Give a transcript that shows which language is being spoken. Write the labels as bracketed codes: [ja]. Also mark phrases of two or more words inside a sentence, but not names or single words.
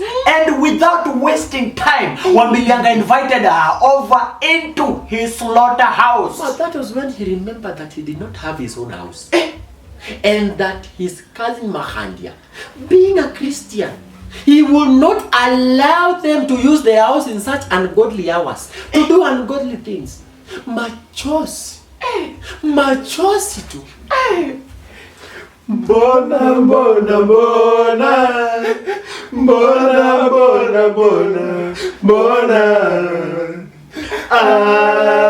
[en] And without wasting time, Wambilianga invited her over into his slaughterhouse. But that was when he remembered that he did not have his own house. And that his cousin Mahandia, being a Christian, he would not allow them to use their house in such ungodly hours to do ungodly things. [sw] Machozi tu. Bona, bona, bona. Bona, bona, bona. Bona. Ah.